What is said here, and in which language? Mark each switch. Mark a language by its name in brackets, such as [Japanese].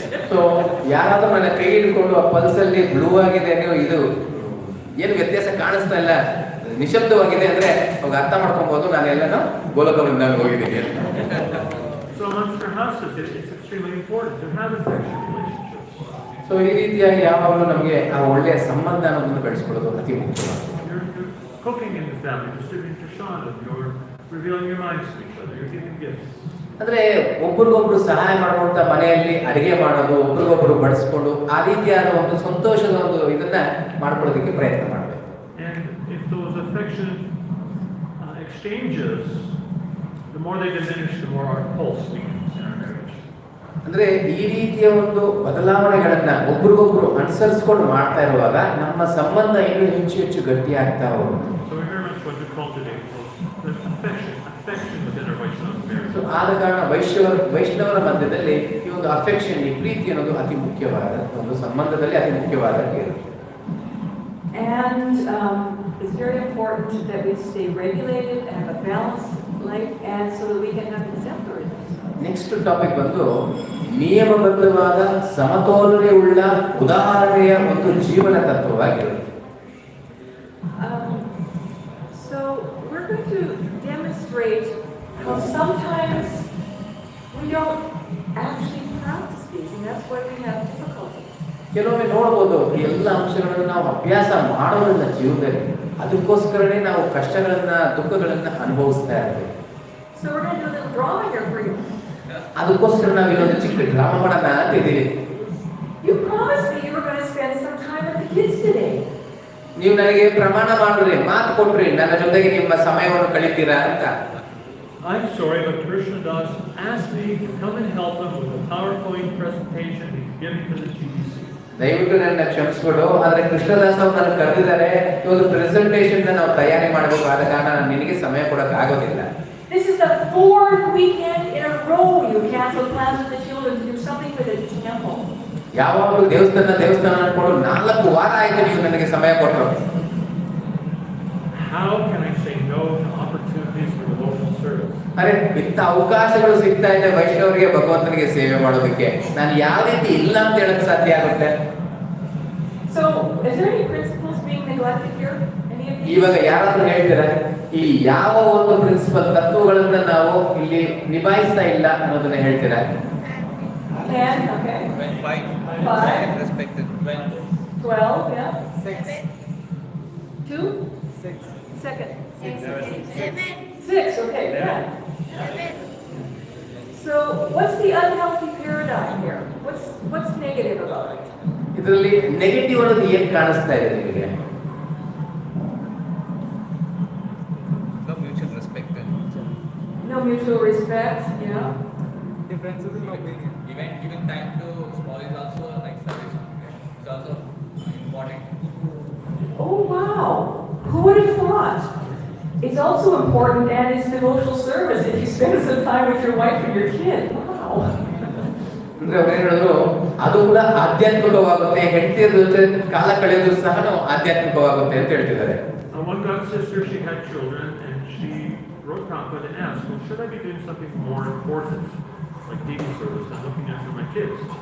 [Kannada] So ಯಾರಾದ್ರೂ ನನ್ನ ಕೈ ಹಿಡ್ಕೊಂಡು ಆ ಪಲ್ಸ್ ಅಲ್ಲಿ ಬ್ಲೂ ಆಗಿದೆ, ನೀವು ಇದು ಏನು ವ್ಯತ್ಯಾಸ ಕಾಣಿಸ್ತಾ ಇಲ್ಲ, ನಿಶಬ್ದವಾಗಿದೆ ಅಂದ್ರೆ ಅವಾಗ ಅರ್ಥ ಮಾಡ್ಕೊಬಹುದು ನಾನು ಎಲ್ಲನೂ ಗೋಲಕ ವೃಂದಾವನ ಹೋಗಿದ್ದೀನಿ ಅಂತ. [English] So amongst our houses, it's extremely important to have affectionate relationships. [Kannada] So ಈ ರೀತಿಯಾಗಿ ಯಾವಾಗಲೂ ನಮಗೆ ಆ ಒಳ್ಳೆಯ ಸಂಬಂಧ ಅನ್ನೋದನ್ನು ಬೆಳೆಸ್ಕೊಳ್ಳೋದು ಅತಿ ಮುಖ್ಯವಾಗಿದೆ. [English] You're cooking in the family, distributing prashadam, you're revealing your minds to each other, you're giving gifts. [Kannada] ಅಂದ್ರೆ ಒಬ್ರಿಗೊಬ್ರು ಸಹಾಯ ಮಾಡುವಂತ ಮನೆಯಲ್ಲಿ ಅಡಿಗೆ ಮಾಡೋದು, ಒಬ್ರಿಗೊಬ್ರು ಬಡಿಸ್ಕೊಂಡು ಆ ರೀತಿಯಾದ ಒಂದು ಸಂತೋಷದ ಒಂದು ಇದನ್ನ ಮಾಡ್ಕೊಳ್ಳೋದಕ್ಕೆ ಪ್ರಯತ್ನ ಮಾಡಬೇಕು. [English] And if those affectionate exchanges, the more they diminish, the more our pulse weakens in our marriage. [Kannada] ಅಂದ್ರೆ ಈ ರೀತಿಯ ಒಂದು ಬದಲಾವಣೆಗಳನ್ನ ಒಬ್ರಿಗೊಬ್ರು ಅನುಸರಿಸ್ಕೊಂಡು ಮಾಡ್ತಾ ಇರುವಾಗ ನಮ್ಮ ಸಂಬಂಧ ಇನ್ನೂ ಹೆಚ್ಚು ಗಟ್ಟಿಯಾಗ್ತಾ ಹೋಗುತ್ತೆ. [English] So we very much want to cultivate those affection within our Vaishnava marriage. [Kannada] So ಆದ ಕಾರಣ ವೈಷ್ಣವರ ಮಧ್ಯದಲ್ಲಿ ಈ ಒಂದು ಅಫೆಕ್ಷನ್, ಈ ಪ್ರೀತಿ ಅನ್ನೋದು ಅತಿ ಮುಖ್ಯವಾದ ಒಂದು ಸಂಬಂಧದಲ್ಲಿ ಅತಿ ಮುಖ್ಯವಾದ ಕೇಳು. [English] And it's very important that we stay regulated and have a balanced life, and so that we can have exemplary life. [Kannada] Next topic ಬಂದು ನಿಯಮಬದ್ಧವಾದ ಸಮತೋಲನೆ ಉಳ್ಳ ಉದಾಹರಣೆಯ ಒಂದು ಜೀವನ ತತ್ವವಾಗಿರುತ್ತೆ. [English] So we're going to demonstrate how sometimes we don't actually practice these, and that's why we have difficulty. [Kannada] ಕೆಲವೊಮ್ಮೆ ನೋಡ್ಬೋದು ಈ ಎಲ್ಲ ಅಂಶಗಳನ್ನು ನಾವು ಅಭ್ಯಾಸ ಮಾಡೋದಿಲ್ಲ ಜೀವನದಲ್ಲಿ, ಅದಕ್ಕೋಸ್ಕರನೇ ನಾವು ಕಷ್ಟಗಳನ್ನ ದುಃಖಗಳನ್ನ ಅನುಭವಿಸ್ತಾ ಇರ್ತೀವಿ. [English] So we're going to do a little drama here for you. [Kannada] ಅದಕ್ಕೋಸ್ಕರ ನಾವು ಇನ್ನೊಂದು ಚಿಕ್ಕ ಡ್ರಾಮಾ ಮಾಡೋಣ ಅಂತಿದ್ದೀವಿ. [English] You promised me you were going to spend some time with the kids today. [Kannada] ನೀವು ನನಗೆ ಪ್ರಮಾಣ ಮಾಡಿದ್ರಿ, ಮಾತು ಕೊಟ್ರಿ, ನನ್ನ ಜೊತೆಗೆ ನಿಮ್ಮ ಸಮಯವನ್ನು ಕಳೀತೀರಾ ಅಂತ. [English] I'm sorry, but Krishna Das asked me to come and help him with a PowerPoint presentation he's giving to the GDC. [Kannada] ದಯವಿಟ್ಟು ನನ್ನ ಕ್ಷಮಿಸ್ಬಿಡು, ಆದ್ರೆ ಕೃಷ್ಣದಾಸ್ ಅವರು ನನ್ನ ಕರೆದಿದ್ದಾರೆ, ಈ ಒಂದು ಪ್ರೆಸೆಂಟೇಷನ್ ನಾವು ತಯಾರಿ ಮಾಡಬೇಕು, ಆದ ಕಾರಣ ನಾನು ನಿನಗೆ ಸಮಯ ಕೊಡಕ್ಕೆ ಆಗೋದಿಲ್ಲ. [English] This is the 4th weekend in a row you cancel plans with the children to do something for the temple. [Kannada] ಯಾವಾಗಲೂ ದೇವಸ್ಥಾನ ಅನ್ಕೊಂಡು 4 ವಾರ ಆಯ್ತು ನೀವು ನನಗೆ ಸಮಯ ಕೊಟ್ಟರು. [English] How can I say no to opportunities for devotional service? [Kannada] ಅರೆ ಇಂಥ ಅವಕಾಶಗಳು ಸಿಗ್ತಾ ಇದೆ ವೈಷ್ಣವರಿಗೆ ಭಗವಂತನಿಗೆ ಸೇವೆ ಮಾಡೋದಕ್ಕೆ, ನಾನು ಯಾವ ರೀತಿ ಇಲ್ಲ ಅಂತ ಹೇಳಕ್ ಸಾಧ್ಯ ಆಗುತ್ತೆ? [English] So, is there any principles being neglected here? Any of these? [Kannada] ಇವಾಗ ಯಾರಾದ್ರೂ ಹೇಳ್ತೀರಾ ಈ ಯಾವ ಒಂದು ಪ್ರಿನ್ಸಿಪಲ್ ತತ್ವಗಳನ್ನ ನಾವು ಇಲ್ಲಿ ನಿಭಾಯಿಸ್ತಾ ಇಲ್ಲ ಅನ್ನೋದನ್ನ ಹೇಳ್ತೀರಾ? [English] 10, okay. 5 respected. 12, yeah. 6. 2? 6. Second. 6, okay, good. So, what's the unhealthy paradigm here? What's negative about it? [Kannada] ಇದರಲ್ಲಿ ನೆಗೆಟಿವ್ ಅನ್ನೋದು ಏನ್ ಕಾಣಿಸ್ತಾ ಇದೆ ನಿಮಗೆ? [English] No mutual respect, yeah. Differences in opinion. Even giving time to small is also like service. It's also important. Oh, wow. Who would have thought? It's also important and it's devotional service if you spend some time with your wife and your kid. Wow. [Kannada] ಅಂದ್ರೆ ಅವ್ರು ಹೇಳಿದ್ರು ಅದು ಕೂಡ ಆಧ್ಯಾತ್ಮಿಕವಾಗುತ್ತೆ, ಹೆಂಡತಿಯ ಜೊತೆ ಕಾಲ ಕಳೆಯೋದು ಸಹ ಆಧ್ಯಾತ್ಮಿಕವಾಗುತ್ತೆ ಅಂತ ಹೇಳ್ತಿದ್ದಾರೆ. [English] One god sister, she had children and she wrote Prabhupada and asked, well, should I be doing something more important, like Devi service and looking after my kids?